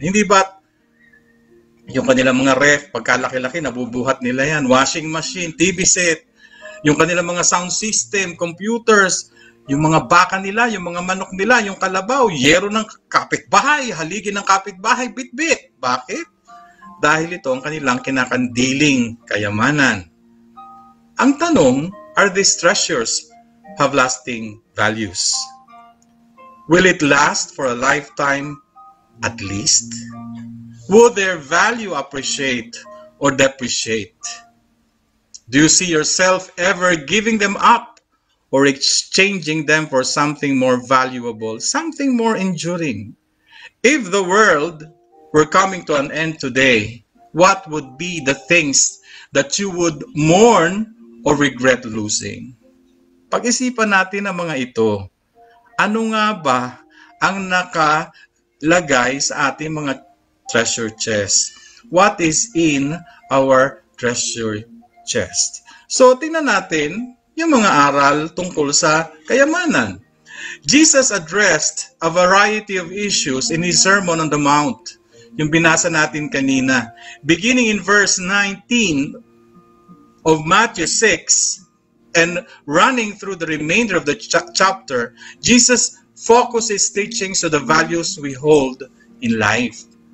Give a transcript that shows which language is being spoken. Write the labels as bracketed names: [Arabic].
[Filipino] Hindi ba yung kanilang mga ref, pagkalaki-laki, nabubuhat nila yan, washing machine, TV set, yung kanilang mga sound system, computers, yung mga baka nila, yung mga manok nila, yung kalabaw, yero ng kapitbahay, haligi ng kapitbahay, bit-bit. Bakit? Dahil ito ang kanilang kinakandiling kayamanan. Ang tanong, [English] are these treasures have lasting values? Will it last for a lifetime at least? Will their value appreciate or depreciate? Do you see yourself ever giving them up or exchanging them for something more valuable, something more enduring? If the world were coming to an end today, what would be the things that you would mourn or regret losing? [Filipino] Pag-isipan natin ang mga ito. Ano nga ba ang nakalagay sa ating mga treasure chest? [English] What is in our treasure chest? [Filipino] So, tingnan natin yung mga aral tungkol sa kayamanan. [English] Jesus addressed a variety of issues in His Sermon on the Mount. [Filipino] Yung binasa natin kanina. [English] Beginning in verse 19 of Matthew 6, and running through the remainder of the chapter, Jesus focuses teachings to the values we hold in life.